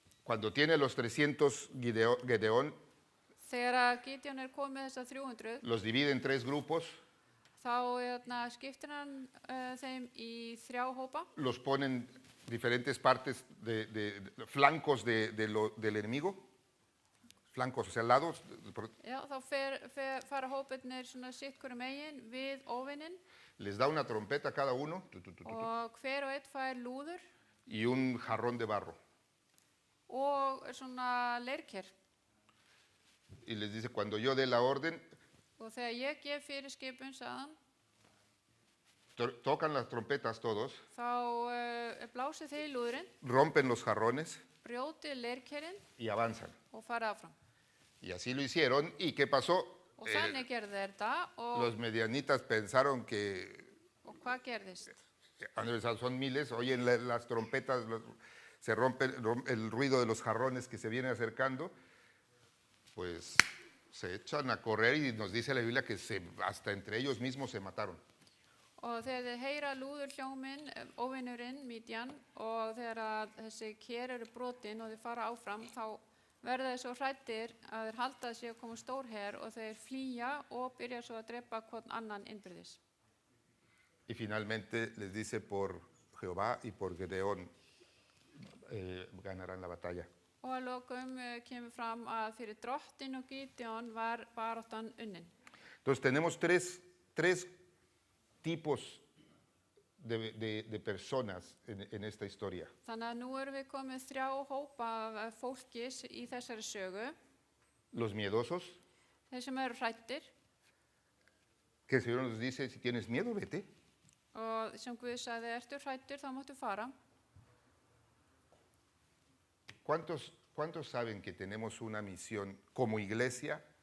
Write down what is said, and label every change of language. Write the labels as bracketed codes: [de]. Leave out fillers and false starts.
[es] cuando tiene los 300 Gedeón, [is] þegar að Gideon er komið með þessar 300, [es] los divide en 3 grupos, [is] þá skiptir hann þeim í 3 hópa, [es] los pone en diferentes partes de flancos del enemigo, flancos, o sea, lados. [is] Já, þá fara hópirnir svona sitt hverju megin við óvinnin [es] Les da una trompeta a cada uno [is] og hver og einn fær lúður [es] y un jarrón de barro. [is] og svona leirker. [es] Y les dice, cuando yo dé la orden, [is] Og þegar ég gef fyrir skipun, sagðan, [es] tocan las trompetas todos, [is] þá blásið þið í lúðurinn, [es] rompen los jarrones [is] brjótið leirkerinn [es] y avanzan. [is] og farið áfram. [es] Y así lo hicieron. ¿Y qué pasó? [is] Og þannig gerði þeir þetta [es] Los medianitas pensaron que [is] og hvað gerðist? [es] son miles, oyen las trompetas, se rompe el ruido de los jarrones que se vienen acercando, pues se echan a correr y nos dice la Biblia que hasta entre ellos mismos se mataron. [is] Og þegar þeir heyra lúður hljóminn, óvinnurinn, Mídjan, og þegar að þessi ker eru brotin og þeir fara áfram, þá verða þeir svo hræddir að þeir halda að sé að koma stór her og þeir flýja og byrja svo að drepa hvern annan innbyrðis. [es] Y finalmente les dice, por Jehová y por Gedeón ganarán la batalla. [is] Og að lokum kemur fram að fyrir drottin og Gideon var baráttan unnin. [es] Entonces tenemos tres tipos de personas en esta historia. [is] Þannig að nú erum við komið 3 hópa af fólkis í þessari sögu. [es] Los miedosos, [is] Þeir sem eru hræddir [es] que el Señor nos dice, si tienes miedo, vete. [is] og sem Guð sagði, ertu hræddur, þá máttu fara. [es] ¿Cuántos saben que tenemos una misión como iglesia?